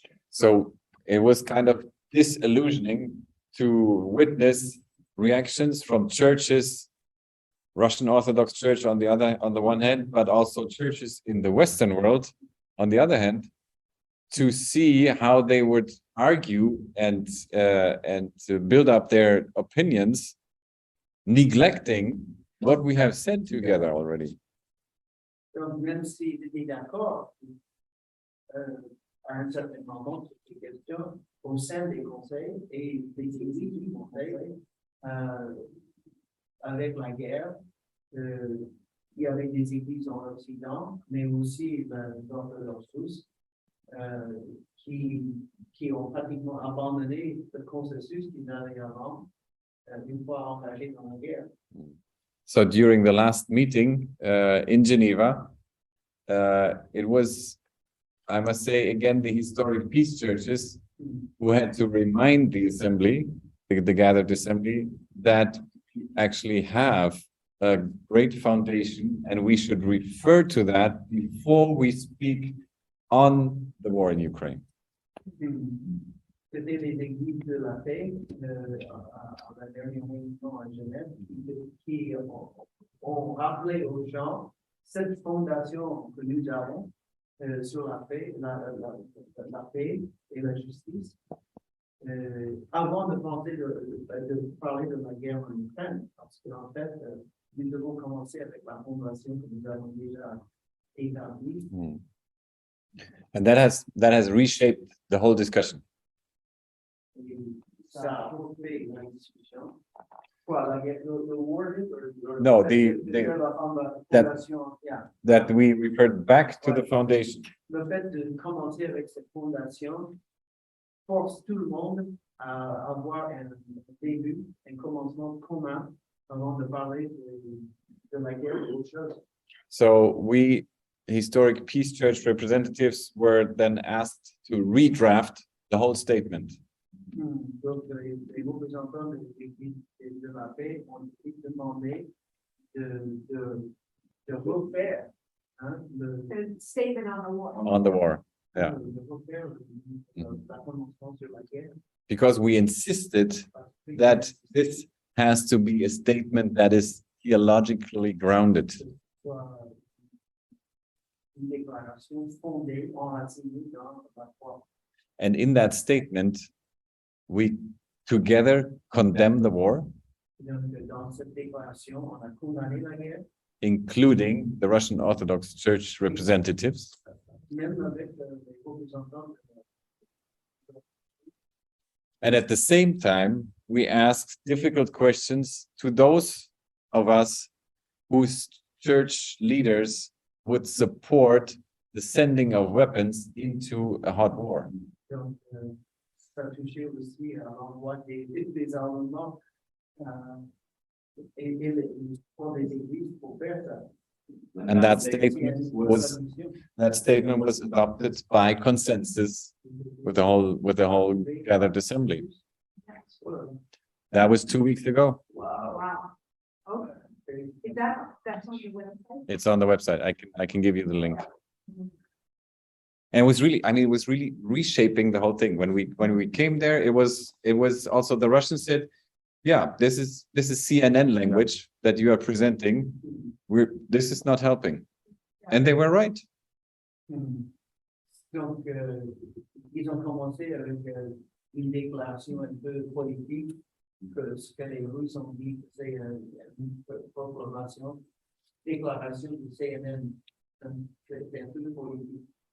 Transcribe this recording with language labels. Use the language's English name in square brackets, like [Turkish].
[English] So it was kind of disillusioning to witness reactions from churches, Russian Orthodox Church on the one hand, but also churches in the Western world on the other hand, to see how they would argue and to build up their opinions, neglecting what we have said together already. [French] Donc, même s'ils étaient d'accord à un certain moment sur ces questions, au sein des conseils et des églises du conseil, avec la guerre, il y avait des églises en Occident, mais aussi dans leurs sources, qui ont pratiquement abandonné le consensus qu'ils avaient avant, une fois engagés dans la guerre. [English] So during the last meeting in Geneva, it was, I must say again, the historic peace churches who had to remind the assembly, the gathered assembly, that we actually have a great foundation and we should refer to that before we speak on the war in Ukraine. [French] C'était les églises de la paix à la dernière réunion à Genève qui ont rappelé aux gens cette fondation que nous avons sur la paix, la paix et la justice avant de parler de la guerre en Ukraine, parce qu'en fait, nous devons commencer avec la fondation que nous avons déjà établie. [English] And that has reshaped the whole discussion. [French] Ça a refait la discussion. Quoi, la guerre, [English] the war, No, that that we referred back to the foundation. [French] Le fait de commencer avec cette fondation force tout le monde à avoir un début, un commencement commun avant de parler de la guerre ou autre chose. [English] So we, historic peace church representatives, were then asked to redraft the whole statement. [French] Donc, les représentants de l'Église de la paix ont été demandés de refaire [English] The statement on the wall. On the war, yeah. [French] de refaire la convention sur la guerre. [English] Because we insisted that this has to be a statement that is theologically grounded. [French] Soit une déclaration fondée, enracinée dans la foi. [English] And in that statement, we together condemn the war, [French] Donc, dans cette déclaration, on a condamné la guerre, [English] including the Russian Orthodox Church representatives. [French] même avec les représentants. [English] And at the same time, we asked difficult questions to those of us whose church leaders would support the sending of weapons into a hot war. [French] Donc, ça touchait aussi à l'envoi des armements et pour les églises pour faire ça. [English] And that statement was adopted by consensus with the whole gathered assembly. That was 2 weeks ago. Wow. Okay. Is that's on the website? It's on the website. I can give you the link. And it was really, I mean, it was really reshaping the whole thing. When we came there, it was also the Russians said, yeah, this is CNN language that you are presenting. This is not helping. And they were right. [French] Donc, ils ont commencé avec une déclaration un peu politique que ce que les Russes ont dit, c'est une proclamation, déclaration du CNN, c'est un peu politique.